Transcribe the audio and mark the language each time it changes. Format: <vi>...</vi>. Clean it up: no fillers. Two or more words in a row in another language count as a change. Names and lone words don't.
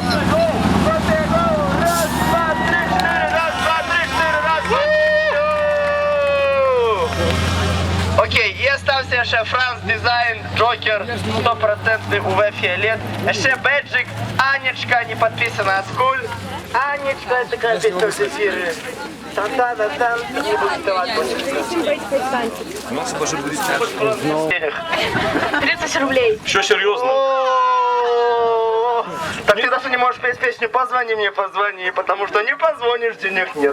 <uk>Окей, є стався ще Франц Дизайн, Джокер, 100% УВ Фіолет. Ще беджик, Анечка, не підписана от скуль. Анечка,</uk> <ru>это такая песня в эфире. Тан-тан-тан, не будет давать. У нас тоже будет 30 рублей. Что серьезно? Так ты даже не можешь петь песню «Позвони мне, позвони», потому что не позвонишь, денег нет.</ru>